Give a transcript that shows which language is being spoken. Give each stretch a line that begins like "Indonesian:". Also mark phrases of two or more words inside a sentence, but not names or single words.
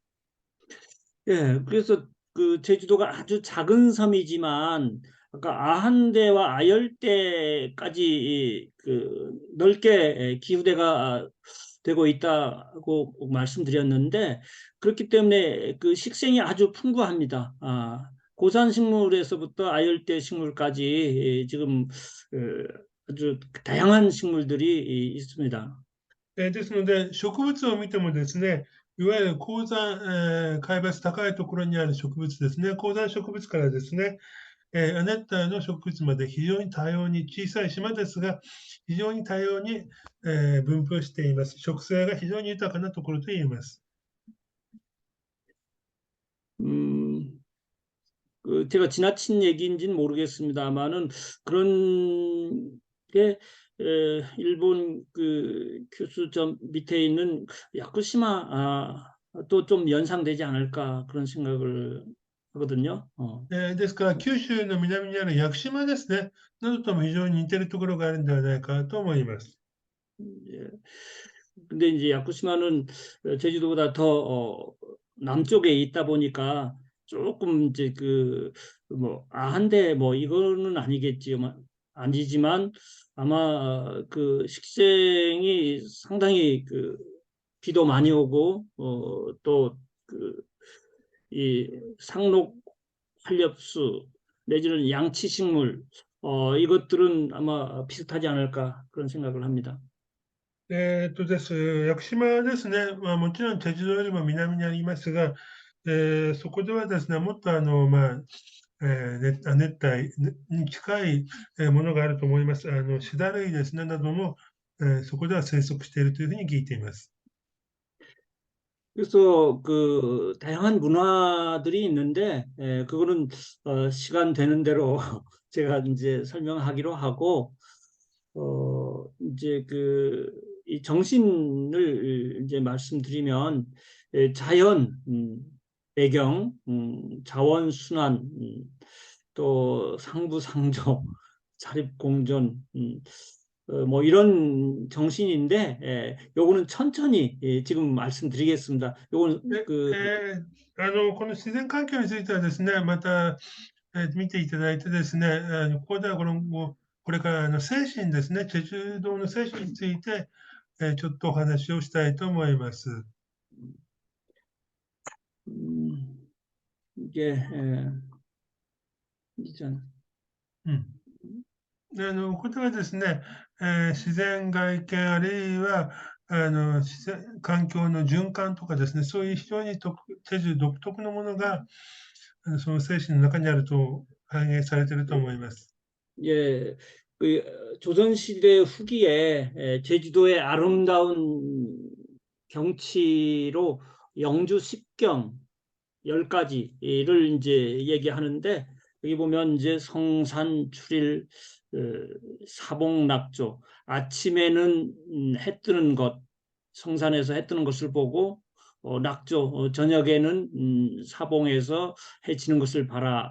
Korean: 예, 그래서 그 제주도가 아주 작은 섬이지만 아까 아한대와 아열대까지 그 넓게 기후대가 되고 있다고 말씀드렸는데 그렇기 때문에 그 식생이 아주 풍부합니다. 고산 식물에서부터 아열대 식물까지 지금 아주 다양한 식물들이 있습니다.
Japanese: ですので、植物を見てもですね、いわゆる高山、海抜高いところにある植物ですね、高山植物からですね、亜熱帯の植物まで非常に多様に、小さい島ですが、非常に多様に、分布しています。植生が非常に豊かなところと言えます。
Korean: 음, 제가 지나친 얘기인지는 모르겠습니다만은 그런 게 일본 그 교수 점 밑에 있는 야쿠시마 또 좀 연상되지 않을까 그런 생각을 하거든요.
Japanese: ですから、九州の南にある屋久島ですね、などとも非常に似ているところがあるんではないかと思います。
Korean: 예. 근데 이제 야쿠시마는 제주도보다 더 남쪽에 있다 보니까 조금 이제 그 뭐 한데 뭐 이거는 아니지만 아마 그 식생이 상당히 그 비도 많이 오고 또 그 이 상록 활엽수 내지는 양치식물 이것들은 아마 비슷하지 않을까 그런 생각을 합니다.
Japanese: 屋久島ですね、まあ、もちろん、チェジュ島よりも南にありますが、そこではですね、もっと熱帯に近いものがあると思います。シダ類ですね、なども、そこでは生息しているというふうに聞いています。
Korean: 그래서 그 다양한 문화들이 있는데 그거는 시간 되는 대로 제가 이제 설명하기로 하고 이제 그 이 정신을 이제 말씀드리면 자연 배경 자원 순환 또 상부상조 자립공존 뭐 이런 정신인데 요거는 천천히 지금 말씀드리겠습니다. 요거는 で、 그
Japanese: この自然環境についてはですね、また、見ていただいてですね、ここではこれから精神ですね、チェジュ島の精神について、ちょっとお話をしたいと思います。
Korean: 이게 이전 うん。
Japanese: これはですね、自然外見あるいは自然環境の循環とかですね、そういう非常にチェジュ独特のものがその精神の中にあると反映されていると思います。
Korean: 예, 그 조선시대 후기에 제주도의 아름다운 경치로 영주 십경 10가지를 이제 얘기하는데 여기 보면 이제 성산 출일 사봉낙조 아침에는 해 뜨는 것 성산에서 해 뜨는 것을 보고 낙조 저녁에는 사봉에서 해 지는 것을 봐라.